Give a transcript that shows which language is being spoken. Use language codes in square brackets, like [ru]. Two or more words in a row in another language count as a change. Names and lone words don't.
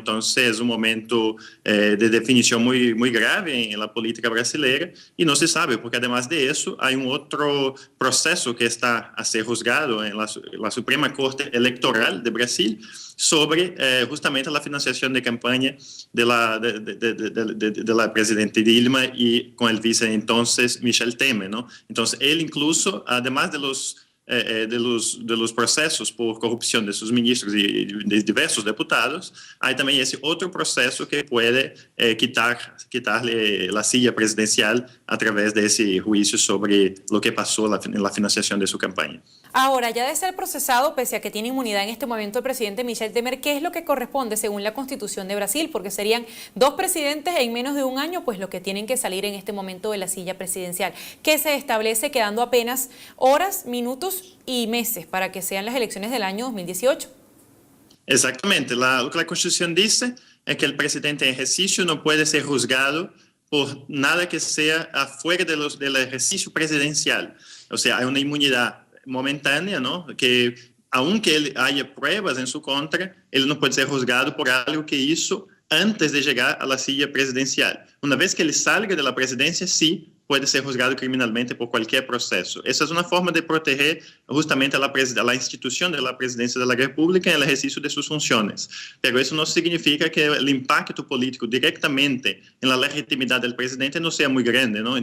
[pt] Então, é um momento de definição muito grave na política brasileira e não se sabe, porque [es] además de [pt] isso, há outro processo que está a ser juzgado na Suprema Corte Eleitoral de Brasil sobre justamente a financiação de campanha da presidente Dilma e com o vice entonces Michel Temer, não? Então, ele incluso, [es] además de los [pt] processos por corrupção de seus ministros e de diversos deputados, há também esse outro processo que pode quitar-lhe a silla presidencial através desse juízo sobre o que passou na financiação de sua campanha. [es] Ahora, ya de ser procesado, pese a que tiene inmunidad en este momento el presidente Michel Temer, ¿qué es lo que corresponde según la Constitución de Brasil? Porque serían 2 presidentes en menos de un año, pues lo que tienen que salir en este momento de la silla presidencial, que se establece quedando apenas horas, minutos y meses para que sean las elecciones del año 2018. Exactamente. Lo que la Constitución dice es que el presidente en ejercicio no puede ser juzgado por nada que sea afuera del ejercicio presidencial. O sea, hay una inmunidad momentânea, não? Que aunque ele haya pruebas em sua contra, [pt] ele não pode ser [es] juzgado por algo que hizo antes de chegar à silla presidencial. [pt] Uma vez que ele salga da presidência, sim, pode ser juzgado criminalmente por qualquer processo. Essa é uma forma de proteger justamente a instituição da presidência da República no exercício de suas funções. Mas isso não significa que o impacto político diretamente na legitimidade do presidente não seja muito grande, não?